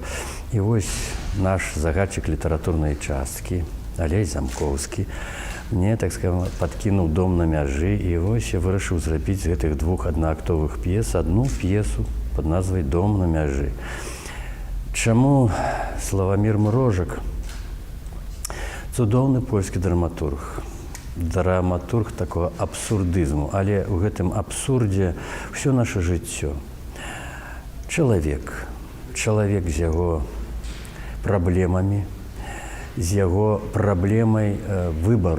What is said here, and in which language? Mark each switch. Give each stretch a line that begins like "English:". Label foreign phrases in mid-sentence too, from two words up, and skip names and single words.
Russian: И вот наш загадчик литературной частки Алей Замковский мне, так скажем, подкинул «Дом на мяжи». И вот я вырашил сделать из этих двух одноактовых пьес одну пьесу под назвой «Дом на мяжи».
Belarusian: Чему Славомир Мрожик? Цудоўны польскі драматург. Драматург такого абсурдызму, але ў гэтым абсурдзе ўсё наше жыццё. Чалавек з яго праблемамі, з яго праблемай выбару.